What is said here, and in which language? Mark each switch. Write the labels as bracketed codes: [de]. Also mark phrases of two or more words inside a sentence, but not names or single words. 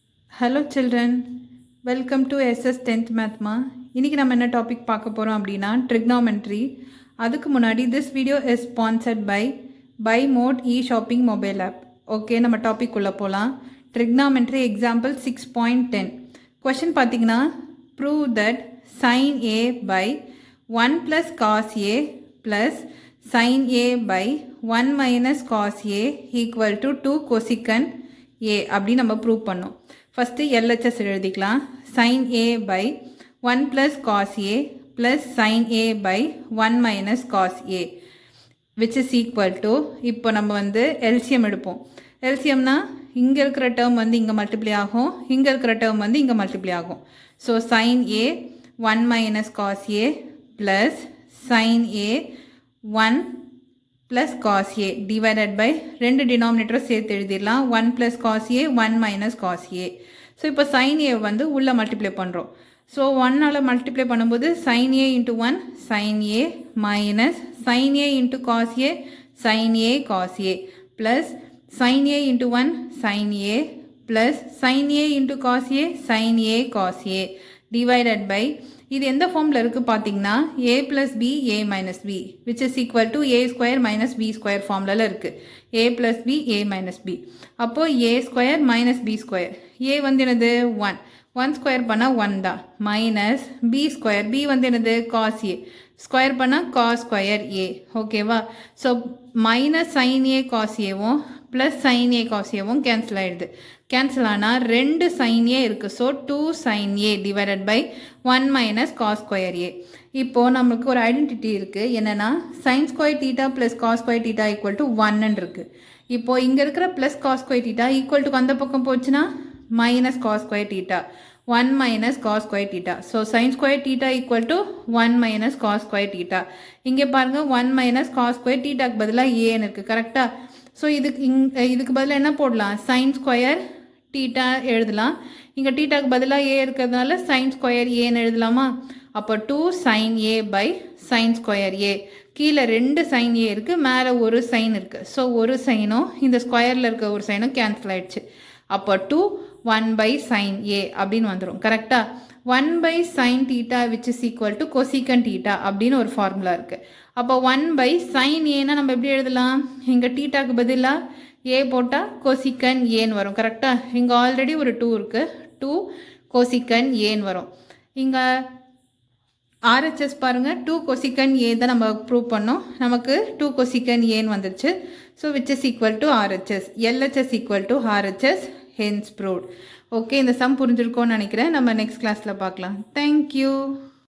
[en] Hello children, welcome to SS 10th Mathma. [ta] இன்னைக்கு நம்ம என்ன டாபிக் பார்க்க போறோம் அப்படினா trigonometry. அதுக்கு முன்னாடி [en] this video is sponsored by Buy Mode e-shopping mobile app. [ta] ஓகே, நம்ம டாபிக் உள்ள போலாம். [en] Trigonometry example 6.10. Question பாத்தீங்கன்னா prove that sin A by 1 plus cos A plus sin A by 1 minus cos A equal to 2 cosecant A [ta] அப்படி நம்ம ப்ரூவ் பண்ணோம். ஃபஸ்ட்டு LHS எழுதிக்கலாம். [en] sin A by 1 plus cos A plus sin A by 1 minus cos A which is equal to, [ta] இப்போ நம்ம வந்து LCM எடுப்போம். LCMனா இங்கே இருக்கிற டேர்ம் வந்து இங்கே மல்டிப்ளை ஆகும், இங்கே இருக்கிற டேர்ம் வந்து இங்கே மல்டிப்ளை ஆகும். [en] ஸோ sin A 1 minus cos A plus sin A 1 plus cos A divided by [ta] ரெண்டு டினாமினேட்டரை சேர்த்து எழுதிடலாம். [en] 1 plus cos A 1 minus cos A. [ta] ஸோ இப்போ sin A வந்து உள்ளே மல்டிப்ளை பண்ணுறோம். [en] ஸோ [ta] 1ஆல் மல்டிப்ளை பண்ணும்போது [en] sin A into 1 sin A minus sin A into cos A sin A cos A plus sin A into 1 sin A plus sin A into cos A sin A cos A divided by, [ta] இது எந்த ஃபார்மில் இருக்குது பார்த்தீங்கன்னா [en] a plus b a minus b which is equal to a square minus b square [ta] ஃபார்மில் இருக்குது. [en] a plus b a minus b. அப்போது a square minus b square. [ta] a வந்து என்னது 1, 1 ஸ்கொயர் பண்ணால் 1 தான், [en] minus b square, [ta] b வந்து என்னது [en] cos a, [ta] ஸ்கொயர் பண்ணால் [en] cos square a. [ta] ஓகேவா? ஸோ மைனஸ் sin a cos aவும் ப்ளஸ் sin a cos aவும் கேன்சல் ஆகிடுது. கேன்சல் ஆனால் ரெண்டு sin a இருக்குது. ஸோ [en] 2 sin a divided by 1 minus cos square a. [ta] இப்போது நம்மளுக்கு ஒரு ஐடென்டிட்டி இருக்குது. [en] என்னென்னா sin square theta plus cos square theta equal to 1 இருக்குது. [ta] இப்போது இங்கே இருக்கிற [en] plus cos square theta equal to [ta] அந்த பக்கம் போச்சுன்னா [en] minus cos square theta 1 minus cos square theta. So sin square theta equal to 1 minus cos square theta. [ta] இங்கே பாருங்க [en] 1 minus cos square theta [ta] க்கு பதிலா a இருக்கு. கரெக்டா? ஸோ இதுக்கு பதிலாக என்ன போடலாம்? [en] sin square theta [ta] எழுதலாம். இங்கே theta க்கு பதிலாக a இருக்கிறதுனால [en] sin square a [ta] எழுதலாமா? [en] அப்போ 2 sin a by sin square a. [ta] கீழே ரெண்டு sin a இருக்கு, மேலே ஒரு sin இருக்கு. ஸோ ஒரு சைனும் இந்த ஸ்கொயரில் இருக்க ஒரு சைனும் கேன்சல் ஆயிடுச்சு. அப்போ 2 [en] 1 by sin a [ta] அப்படின்னு வந்துடும். கரெக்டாக? [en] 1 by sin theta which is equal to cosecant theta [ta] அப்படின்னு ஒரு ஃபார்முலா இருக்குது. அப்போ [en] 1 by sin a [ta] நம்ம எப்படி எழுதலாம்? இங்கே தீட்டாக்கு பதிலாக a போட்டால் cosecant aன்னு வரும். கரெக்டாக? இங்கே ஆல்ரெடி ஒரு 2 இருக்குது, 2 cosecant aன்னு வரும். இங்கே RHS பாருங்கள், [en] 2 cosecant a [ta] தான் நம்ம ப்ரூவ் பண்ணோம். நமக்கு 2 cosecant aன்னு வந்துடுச்சு. ஸோ [en] which is equal to RHS. LHS equal to RHS, hence proved. [ta] ஓகே, இந்த சம் புரிஞ்சிருக்கோன்னு நினைக்கிறேன். நம்ம நெக்ஸ்ட் கிளாஸில் பார்க்கலாம். தேங்க்யூ.